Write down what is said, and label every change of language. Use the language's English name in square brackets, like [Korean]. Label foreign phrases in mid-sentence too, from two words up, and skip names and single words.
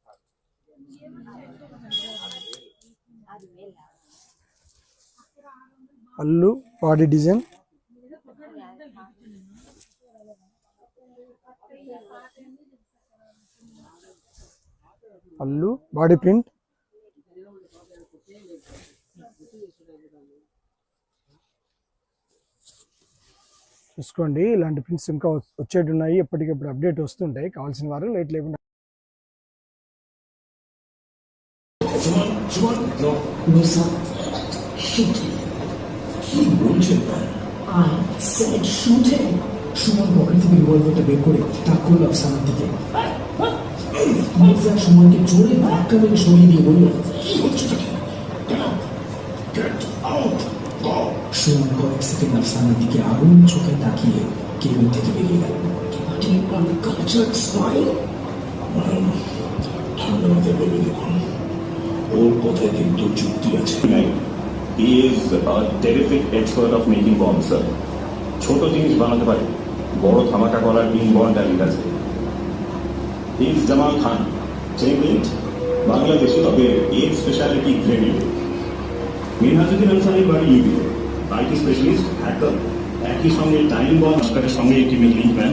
[Telugu] పళ్ళు [English] body design, [Telugu] పళ్ళు [English] body print, [Telugu] చూసుకోండి. ఇలాంటి ప్రింట్స్ ఇంకా వచ్చేటి ఉన్నాయి, ఎప్పటికప్పుడు అప్డేట్ వస్తుంటాయి. కావాల్సిన వారు లేట్ లేకుండా. [Bangla] সুমন পকেট থেকে রিভলভারটা বের করে তাক করল আফসানার দিকে। মির্জা সুমনকে জোরে ধাক্কা মেরে সরিয়ে দিয়ে বলল, কি হচ্ছে? সুমন কয়েক সেকেন্ড আফসানার দিকে আগুন চোখে তাকিয়ে কেবিন থেকে বেরিয়ে গেল। ঠান্ডা মাথায় ভেবে দেখুন, ওর কথায় কিন্তু যুক্তি আছে। [English] He is a terrific expert of making bombs, sir. [Bangla] ছোট জিনিস বানাতে পারে, বড় ধামাকা করার [English] inborn talent [Bangla] আছে। [English] he is [Bangla] জামাল খান, চেইনলিংক, বাংলাদেশি, তবে এর [English] speciality grading. [Bangla] মিনহাজুদ্দিন আনসারির বাড়ি ইউপিতে, [English] IT specialist, [Bangla] হ্যাকার, একই সঙ্গে [English] time bomb [Bangla] আবিষ্কারের সঙ্গে একটি [English] link man.